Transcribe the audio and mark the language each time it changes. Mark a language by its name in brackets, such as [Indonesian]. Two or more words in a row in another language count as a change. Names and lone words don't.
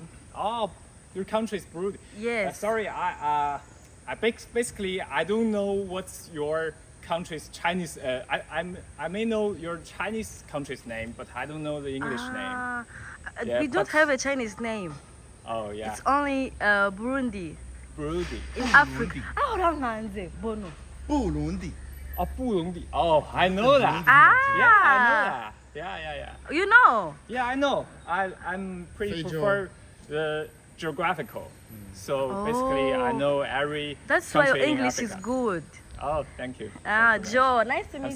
[English] Oh, your country is Burundi. Yes. Sorry, basically I don't know what's your country's Chinese. I may know your Chinese country's name, but I don't know the English name. Yeah, We don't but- have a Chinese name. Oh yeah, It's only Burundi. Burundi. In Africa. [Rundi] Aronka bono. [English] Burundi. Oh, Burundi. Oh, I know that. Ah. Yeah, I know that. Yeah. You know? Yeah, I know. I'm pretty Feijo. prefer the geographical. So basically, I know every. That's why your country in English is Africa. good. Oh, thank you. Joe, nice to meet